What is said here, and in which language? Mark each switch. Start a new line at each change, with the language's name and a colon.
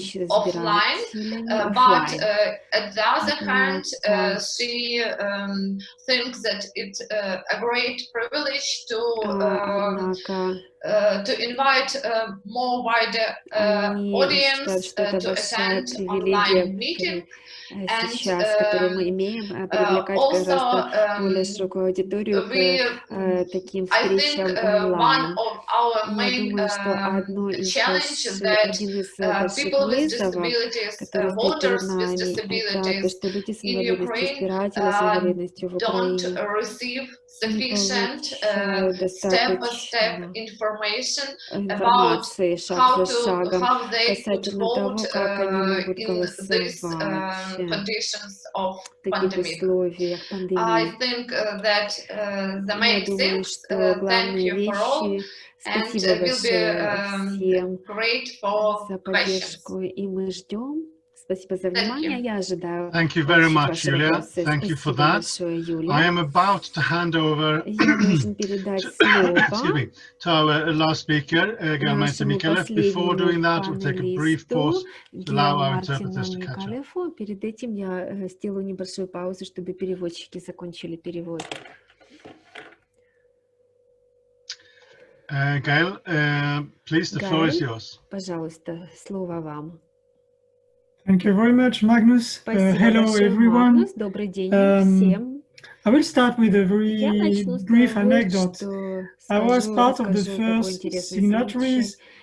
English: offline, but at the other hand, she thinks that it's a great privilege to invite more wider audience to attend online meeting.
Russian: Сейчас, которую мы имеем, привлекать гораздо более широкую аудиторию к таким встречам онлайн. И я думаю, что один из больших вызовов, который стоит перед нами, это то, что люди с инвалидностью, избиратели с инвалидностью в Украине не получают достаточно информации шаг за шагом касательно того, как они могут голосовать в таких условиях пандемии. Я думаю, что главные вещи. Спасибо большое всем за поддержку, и мы ждем. Спасибо за внимание. Я ожидаю.
English: Thank you very much, Yuliia. Thank you for that. I am about to hand over to our last speaker, Gaël Martin-Micallef. Before doing that, we'll take a brief pause to allow our interpreters to catch up.
Russian: Перед этим я сделаю небольшую паузу, чтобы переводчики закончили перевод.
English: Gaël, please, the floor is yours.
Russian: Пожалуйста, слово вам.
English: Thank you very much, Magnus. Hello, everyone.
Russian: Magnus. Добрый день всем.
English: I will start with a very brief anecdote. I was part of the first signatories